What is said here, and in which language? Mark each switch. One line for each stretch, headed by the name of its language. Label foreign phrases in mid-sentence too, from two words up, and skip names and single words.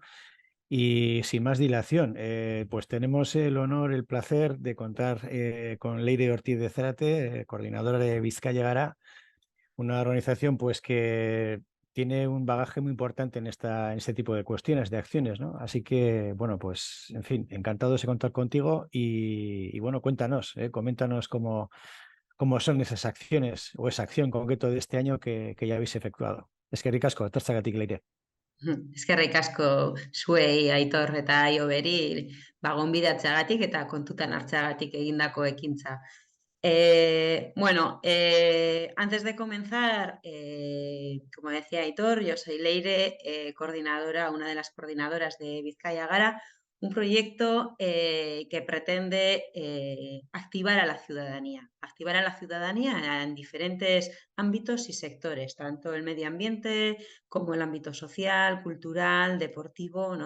Spanish: Y sin más dilación, pues tenemos el honor, el placer de contar con Leire Ortiz de Zárate, coordinadora de Bizkaia Gara, una organización pues que tiene un bagaje muy importante en este tipo de cuestiones, de acciones, ¿no? Así que, bueno, pues, en fin, encantados de contar contigo y bueno, cuéntanos, coméntanos cómo son esas acciones o esa acción concreto de este año que ya habéis efectuado. Es que ricasco, tartzagatik Leire.
Basque: Eskerrik asko zuei, Aitor eta Aioberi, gonbidatzeagatik eta kontutan hartzeagatik egindako ekintza.
Spanish: Bueno, antes de comenzar, como decía Aitor, yo soy Leire, coordinadora, una de las coordinadoras de Bizkaia Gara, un proyecto que pretende activar a la ciudadanía en diferentes ámbitos y sectores, tanto el medio ambiente como el ámbito social, cultural, deportivo, ¿no?